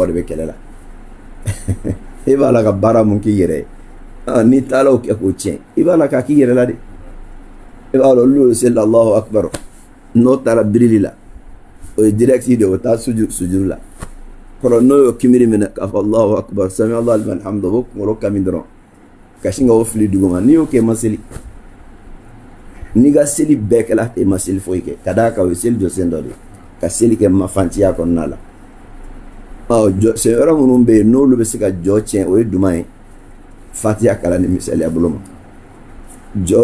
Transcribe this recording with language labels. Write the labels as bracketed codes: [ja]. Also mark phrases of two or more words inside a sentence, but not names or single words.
[bm] de bɛ kɛlɛ la i b'a la ka baara mun k'i yɛrɛ ye n'i taara o kɛ k'o tiɲɛ i b'a la k'a k'i yɛrɛ la de i b'a dɔn olu seli la [ar] الله أكبر [bm] n'o taara birili la o ye direct de o taa sujuru la kɔrɔ n'o y'o kimiri minɛ k'a fɔ [ar] الله أكبر سمع الله لمن حمده [bm] o kunkolo kami dɔrɔn ka sin ka o fili duguma n'i y'o kɛ i ma seli n'i ka seli bɛɛ kɛla i ma seli foyi kɛ ka d'a kan o ye seli jɔsen dɔ de ka seli kɛ mafantiya kɔnɔna la jɔsen yɔrɔ minnu bɛ yen n'olu bɛ se ka jɔ tiɲɛ o ye jumɛn ye fatiya kalan ni misaliya bolo ma jɔ